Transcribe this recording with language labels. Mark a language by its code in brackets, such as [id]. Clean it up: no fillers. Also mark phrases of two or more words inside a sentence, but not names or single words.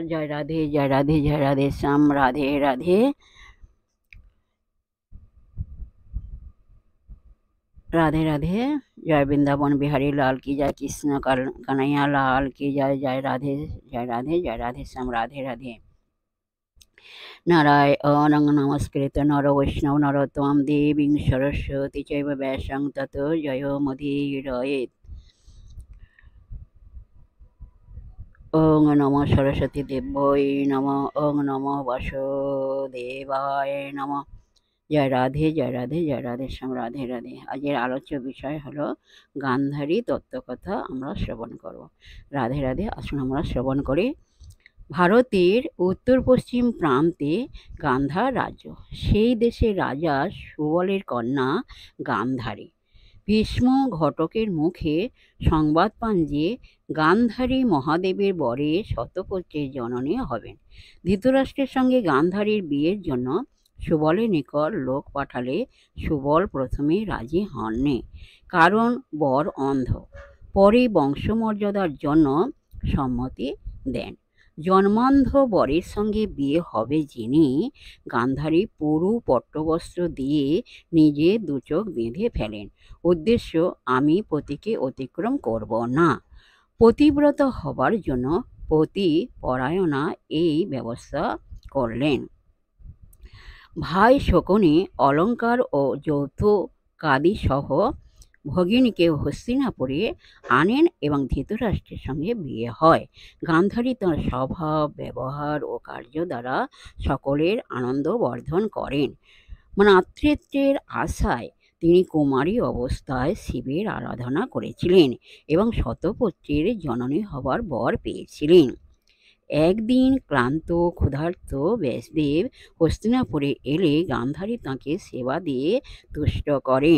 [hi] जय राधे जय राधे जय राधे श्याम। राधे राधे राधे राधे। जय वृंदावन बिहारी लाल की जय। कृष्ण कन्हैया लाल की जय। जय राधे जय राधे जय राधे श्याम। राधे राधे। [sa] नारायणं नमस्कृत्य नर वैष्णव नरोत्तमं देवीं सरस्वती चैव वैष्णं ततो जयमुदीरयेत्। ओं नमो सरस्वती देव्यै नमः। ओं नमो वासुदेवाय नमः। [hi] जय राधे जय राधे जय राधे श्याम। राधे राधे। [bn] আজের আলোচ্য বিষয় হলো গান্ধারী তত্ত্বকথা আমরা শ্রবণ করব। রাধে রাধে। আসুন আমরা শ্রবণ করি। ভারতের উত্তর পশ্চিম প্রান্তে গান্ধার রাজ্য। সেই দেশে রাজা সুবলের কন্যা গান্ধারী। ভীষ্ম ঘটকের মুখে সংবাদ পান যে গান্ধারী মহাদেবের বরে শতপুত্রের জননী হবেন। ধৃতরাষ্ট্রের সঙ্গে গান্ধারীর বিয়ের জন্য সুবলের নিকট লোক পাঠালে সুবল প্রথমে রাজি হননি, কারণ বর অন্ধ। পরে বংশমর্যাদার জন্য সম্মতি দেন। জন্মান্ধ বরের সঙ্গে বিয়ে হবে জেনে গান্ধারী পুরু পট্টবস্ত্র দিয়ে নিজে দু চোখ বেঁধে ফেলেন। উদ্দেশ্য আমি পতিকে অতিক্রম করব না। পতিব্রতা হবার জন্য পতি পরায়ণা এই ব্যবস্থা করলেন। ভাই শকুনি অলংকার আর যৌতুকাদি সহ ভগিনীকে হস্তিনাপুরে আনেন এবং ধৃতরাষ্ট্রের সঙ্গে বিয়ে হয়। গান্ধারী তার স্বভাব ব্যবহার আর কার্য দ্বারা সকলের আনন্দ বর্ধন করেন। মাতৃত্বের আশায় তিনি কুমারী অবস্থায় শিবের আরাধনা করেছিলেন এবং শতপুত্রের জননী হবার বর পেয়েছিলেন। একদিন ক্লান্ত ক্ষুধার্ত ব্যাসদেব হস্তিনাপুরে এলে গান্ধারী তাঁকে সেবা দিয়ে তুষ্ট করেন।